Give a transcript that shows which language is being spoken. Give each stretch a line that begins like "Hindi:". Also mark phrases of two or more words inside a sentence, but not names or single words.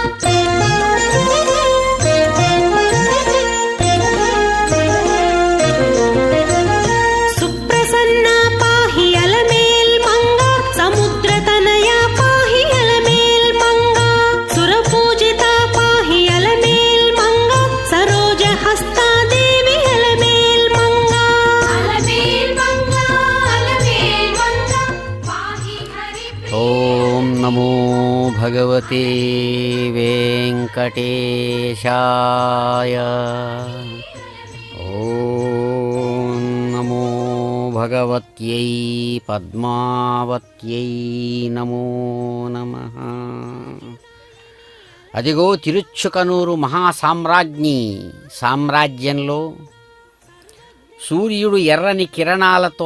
Sanskrit: सुप्रसन्ना पाहि अलमेल्मङ्गा समुद्रतनया पाहि अलमेल्मङ्गा सुरपूजिता पाहि अलमेल्मङ्गा सरोजहस्ता देवी अलमेल्मङ्गा अलमेल्मङ्गा अलमेल्मङ्गा पाहि हरिप्रिये। ఓం నమో భగవతే వెంకటేశాయ. ఓం నమో భగవత్యై పద్మావత్యై నమో నమః.
Telugu: అదిగో తిరుచ్చుకనూరు మహాసామ్రాజ్ఞి సామ్రాజ్యంలో సూర్యుడు ఎర్రని కిరణాలతో